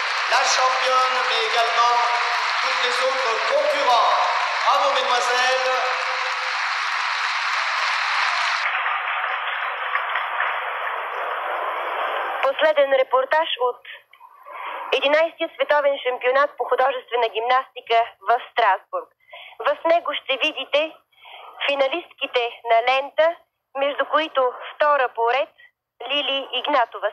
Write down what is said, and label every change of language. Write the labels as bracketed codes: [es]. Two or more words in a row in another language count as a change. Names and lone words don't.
[fr] la championne, mais également toutes les autres concurrents. Bravo, mesdemoiselles. [bg] Последен репортаж от 11-я световен шампионат по художествена гимнастика в Страсбург. В него ще видите финалистките на лента, между които втора поред Лили Игнатова.